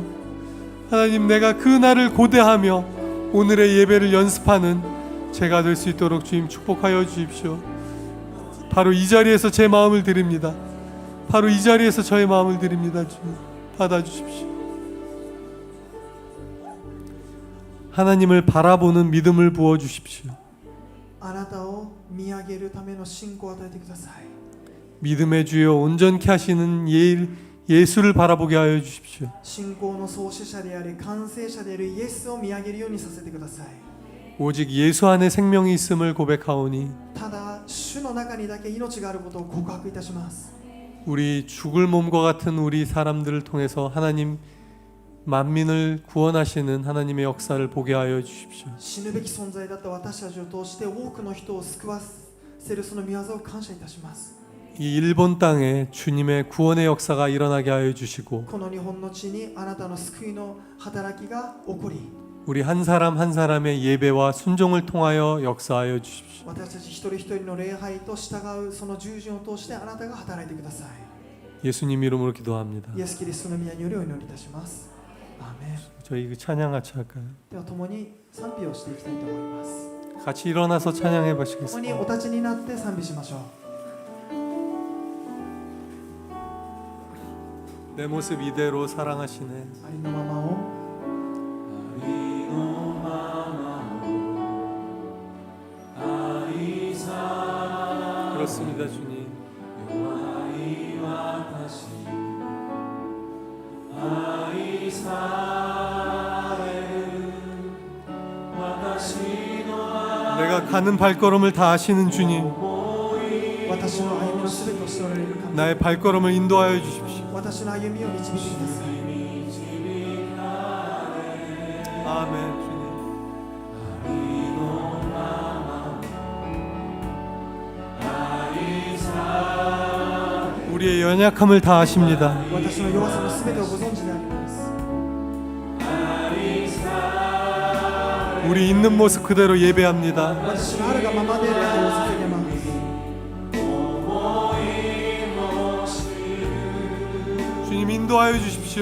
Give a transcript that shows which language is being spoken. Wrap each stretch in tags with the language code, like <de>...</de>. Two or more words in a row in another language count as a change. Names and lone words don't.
<ko>하나님, 내가 그 날을 고대하며 오늘의 예배를 연습하는 제가 될 수 있도록 주님 축복하여 주십시오. 바로 이 자리에서 제 마음을 드립니다. 바로 이 자리에서 저의 마음을 드립니다. 주님 받아주십시오. 하나님을 바라보는 믿음을 부어주십시오.</ko> <ja>あなたを見上げるための信仰を与えてください。</ja> <ko>믿음의 주여 온전케 하시는 예수를 바라보게 하여 주십시오.</ko> <ja>信仰の創始者であり完成者であるイエスを見上げるようにさせてください。</ja> <ko>오직 예수 안에 생명이 있음을 고백하오니</ko> <ja>ただ主の中にだけ命があることを告白いたします。</ja> <ko>우리 죽을 몸과 같은 우리 사람들을 통해서 하나님 만민을 구원하시는 하나님의 역사를 보게 하여 주십시오.</ko> <ja>死ぬべき存在だった私たちを通して多くの人を救わせるその御業を感謝いたします。</ja> <ko>이 일본 땅에 주님의 구원의 역사가 일어나게 하여 주시고</ko> <ja>この日本の地にあなたの救いの働きが起こり</ja> <ko>우리 한 사람 한 사람의 예배와 순종을 통하여 역사하여 주십시오.</ko> <ja>私たち一人一人の礼拝と従うその従順を通してあなたが働いてください。</ja> <ko>예수님 이름으로 기도합니다.</ko> <ja>イエス・キリストの皆によりお祈りいたします。アーメン。</ja> <ko>저희 그 찬양 같이 할까요?</ko> <ja>では共に賛美をしていきたいと思います。</ja> <ko>같이 일어나서 찬양해</ko> <ja>共に</ja> <ko>보시겠습니다.</ko> <ja>お立ちになって賛美しましょう。</ja> <ko>내 모습 이대로 사랑하시네.</ko> <ja>ありのままを</ja> <ko>그렇습니다, 주님. 내가 가는 발걸음을 다 아시는 주님,</ko> <ja>私の歩みのすべてを知られる神、</ja> <ko>나의 발걸음을 인도하여 주십시오.</ko> <ja>私の歩みを導いてください。</ja> <ko>아멘, 주님. 우리의 연약함을 다 아십니다.</ko> <ja>私の弱さのすべてをご存知であります。</ja> <ko>우리 있는 모습 그대로 예배합니다.</ko> <ja>私のあるがままで礼を捧げます。</ja> <ko>주님 인도하여 주십시오.</ko>